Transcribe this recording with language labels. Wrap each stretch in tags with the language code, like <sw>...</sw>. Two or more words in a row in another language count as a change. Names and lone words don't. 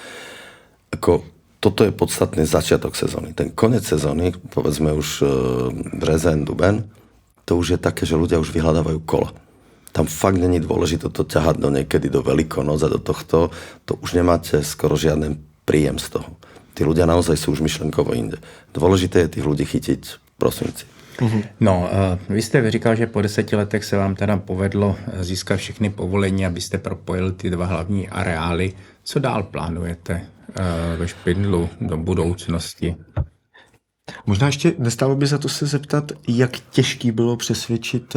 <sk>Toto je podstatný začiatok sezóny.</sk> <cs>Ten konec</cs> <sk>sezóny, povedzme už</sk> <cs>březen, duben,</cs> <sk>to už je také, že ľudia už vyhľadávajú kola. Tam fakt není dôležité to ťahať do niekedy do Veľkonoc a do tohto. To už nemáte skoro žiaden príjem z toho. Tí ľudia naozaj sú už myšlenkovo inde. Dôležité je tých ľudí chytiť v prosinci.</sk> <cs>No, vy jste říkal, že po 10 letech se vám teda povedlo získat všechny povolení, abyste propojili ty dva hlavní areály. Co dál plánujete ve Špindlu do budoucnosti? Možná ještě nestalo by za to se zeptat, jak těžký bylo přesvědčit...</cs>